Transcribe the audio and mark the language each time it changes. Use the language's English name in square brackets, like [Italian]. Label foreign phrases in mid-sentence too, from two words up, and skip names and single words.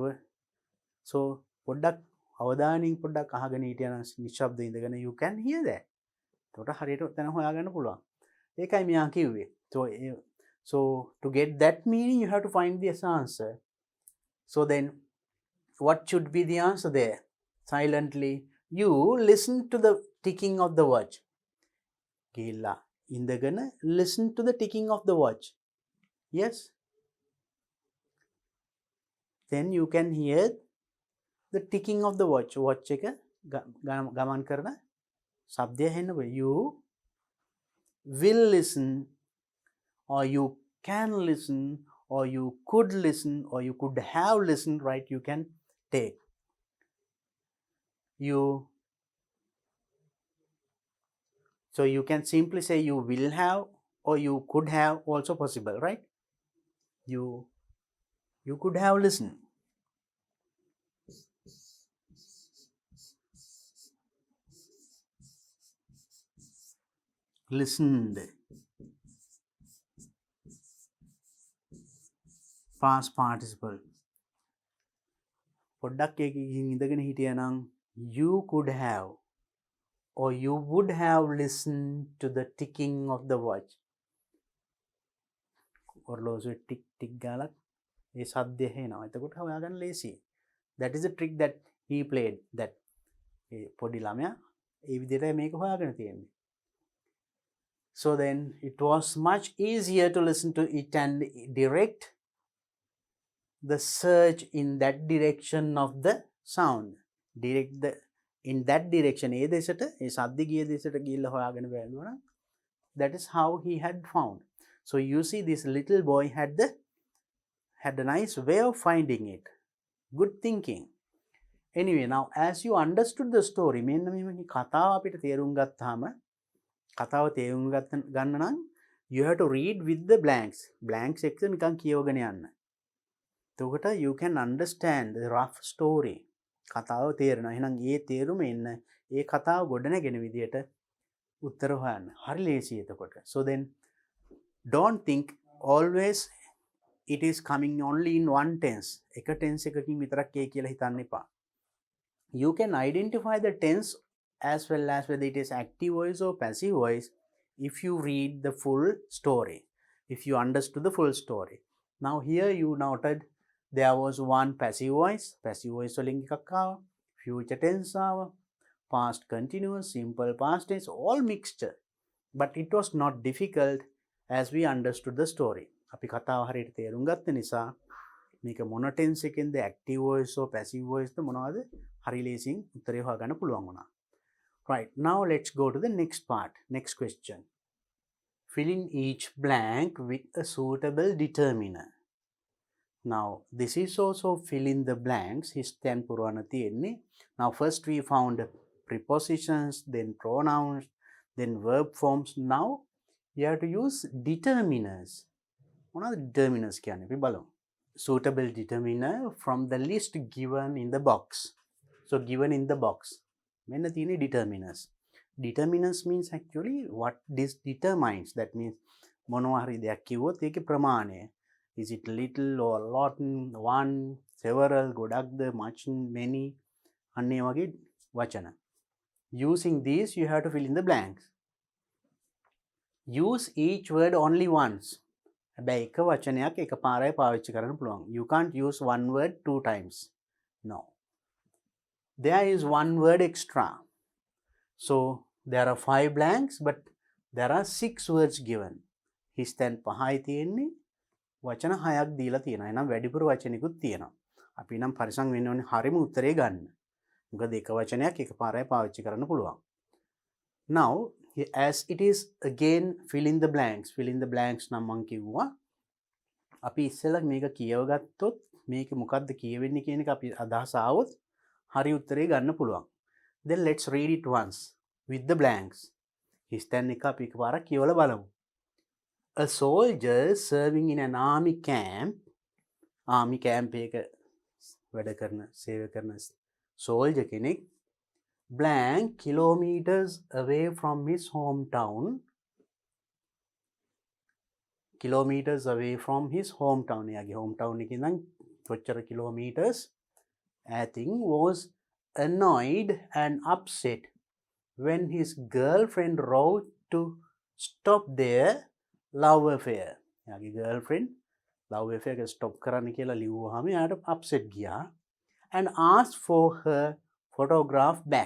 [Sinhala] so පොඩ්ඩක් අවධානයෙන් පොඩ්ඩක් අහගෙන හිටියා නම් නිශ්ශබ්ද ඉඳගෙන [English] you can hear that. [Sinhala] එතකොට හරියට තැන හොයාගන්න පුළුවන්. ඒකයි මෙයා කිව්වේ. [English] So to get that meaning you have to find this answer. So then what should be the answer there? Silently you listen to the ticking of the watch. [Sinhala] ගිහිල්ලා ඉඳගෙන [English] listen to the ticking of the watch. Yes, then you can hear the ticking of the watch. [Sinhala] Watch එක ගමන් කරන ශබ්දය ඇහෙන්න පුළුවන්. [English] You will listen, or you can listen, or you could listen, or you could have listened, right? You can take. So you can simply say you will have, or you could have, also possible, right? You could have listened. Listened. Past participle. [Sinhala] පොඩ්ඩක් ඒක ඉඳගෙන හිටියා නම් [English] you could have, or you would have listened to the ticking of the watch. [Sinhala] ඔරලෝසුවේ ටික් ටික් ගාලා ඒ සද්දය එනවා. එතකොට හොයාගන්න ලේසියි. [English] That is the trick that he played. [Sinhala] That ඒ පොඩි ළමයා ඒ විදිහට මේක හොයාගෙන තියෙන්නේ. [English] So then it was much easier to listen to it and direct the search in that direction of the sound. Direct the in that direction. [Sinhala] ඒ දෙසට ඒ සද්ද ගිය දෙසට ගිහිල්ලා හොයාගෙන බලනවා නම් [English] that is how he had found. So you see, this little boy had a nice way of finding it. Good thinking. Anyway, now as you understood the story, [Sinhala] මෙන්න මේ කතාව අපිට තේරුම් ගත්තාම කතාව තේරුම් ගන්න නම් [English] you have to read with the blanks. [Sinhala] Blanks එක නිකන් කියවගෙන යන්න. එතකොට [English] you can understand the rough story. [Sinhala] කතාව තේරෙනවා. එහෙනම් ඒ තේරුම එන්න ඒ කතාව ගොඩනගෙන විදියට උත්තර හොයන්න. හරි ලේසියි එතකොට. [English] So then don't think always it is coming only in one tense. [Sinhala] එක tense එකකින් විතරක් ඒ කියලා හිතන්න එපා. [English] You can identify the tense as well as whether it is active voice or passive voice if you read the full story, if you understood the full story. Now here you noted there was one passive voice [Sinhala] වලින් එකක් ආවා, [English] future tense ආවා, past continuous, simple past tense, all mixture. But it was not difficult as we understood the story. [Sinhala] අපි කතාව හරියට තේරුම් ගත්ත නිසා මේක මොන tense එකෙන්ද, [English] active voice or passive voice [Sinhala] ද මොනවද හරි ලේසියෙන් උත්තරේ හොයාගන්න පුළුවන් වුණා. [English] Right, now let's go to the next part. Next question. Fill in each blank with a suitable determiner. Now this is also fill in the blanks. [Sinhala] හිස්තැන් පුරවන්න තියෙන්නේ. [English] Now first we found prepositions, then pronouns, then verb forms. Now you have to use determiners. [Sinhala] මොනවද determiners කියන්නේ? අපි බලමු. [English] Suitable determiner from the list given in the box. So given in the box. [Sinhala] මෙන්න තියෙන්නේ determiners. [English] Determiners means actually what this determines. That means [Sinhala] මොනවා හරි දෙයක් කිව්වොත් ඒකේ ප්‍රමාණය. [English] Is it little or lot, one, several, ගොඩක්ද, much, many, [Sinhala] අන්න ඒ වගේ වචන. [English] Using these you have to fill in the blanks. Use each word only once. [Sinhala] හැබැයි එක වචනයක් එක පාරයි පාවිච්චි කරන්න පුළුවන්. [English] You can't use one word two times. No. There is one word extra. So there are 5 blanks, but there are 6 words given. [Sinhala] හිස්තැන් 5යි තියෙන්නේ, වචන 6ක් දීලා තියෙනවා. එහෙනම් වැඩිපුර වචනිකුත් තියෙනවා. අපි නම් පරිසම් වෙන්න ඕනේ හරිම උත්තරේ ගන්න. මොකද එක වචනයක් එක පාරයි පාවිච්චි කරන්න පුළුවන්. [English] Now as it is again fill in the blanks. Fill in the blanks [Sinhala] නම් මම කිව්වා. අපි ඉස්සෙල්ලා මේක කියව ගත්තොත් මේක මොකද්ද කියවෙන්නේ කියන එක අපි අදහස ආවොත් හරි උත්තරේ ගන්න පුළුවන්. [English] Then let's read it once with the blanks. [Sinhala] හිස්තැන් එක අපි එකපාරක් කියවලා බලමු. [English] A soldier serving in an army camp [Sinhala] එක වැඩ කරන සේවය කරන [English] soldier කෙනෙක් blank kilometers away from his hometown. Kilometers away from his hometown. [Sinhala] එයාගේ hometown එකේ ඉඳන් කොච්චර kilometers ඈතින් [English] was annoyed and upset when his girlfriend wrote to stop their love affair. [Sinhala] එයාගේ girlfriend love affair එක stop කරන්න කියලා ලිව්වහම එයාට upset ගියා [English] and asked for her photograph back.